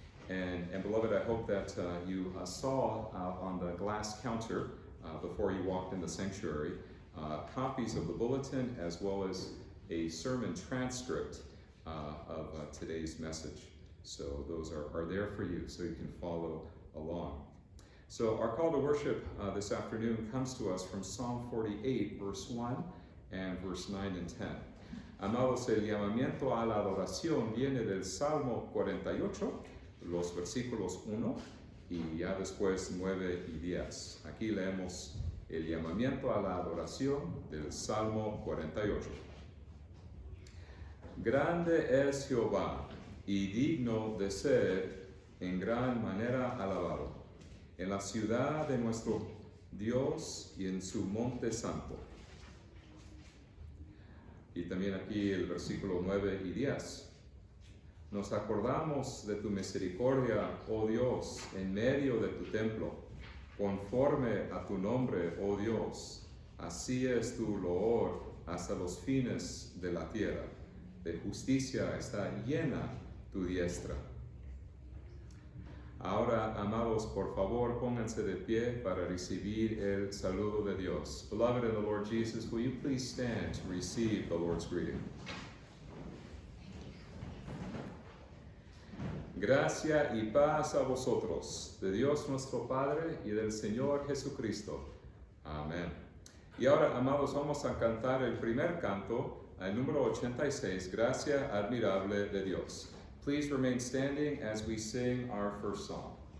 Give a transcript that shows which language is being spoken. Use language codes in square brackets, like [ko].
[en] And beloved, I hope that you saw on the glass counter before you walked in the sanctuary copies of the bulletin as well as a sermon transcript of today's message. So those are there for you, so you can follow along. So our call to worship this afternoon comes to us from Psalm 48, verse 1 and verse 9 and 10. [es] Amados, el llamamiento a la adoración viene del Salmo 48, los versículos 1 y ya después 9 y 10. Aquí leemos el llamamiento a la adoración del Salmo 48. Grande es Jehová y digno de ser en gran manera alabado, en la ciudad de nuestro Dios y en su monte santo. Y también aquí el versículo 9 y 10. Nos acordamos de tu misericordia, oh Dios, en medio de tu templo, conforme a tu nombre, oh Dios. Así es tu loor hasta los fines de la tierra. De justicia está llena tu diestra. Ahora, amados, por favor, pónganse de pie para recibir el saludo de Dios. [en] Beloved in the Lord Jesus, will you please stand to receive the Lord's greeting? [es] Gracia y paz a vosotros, de Dios nuestro Padre y del Señor Jesucristo. Amén. Y ahora, amados, vamos a cantar el primer canto, el número 86, Gracia admirable de Dios. [en] Please remain standing as we sing our first song.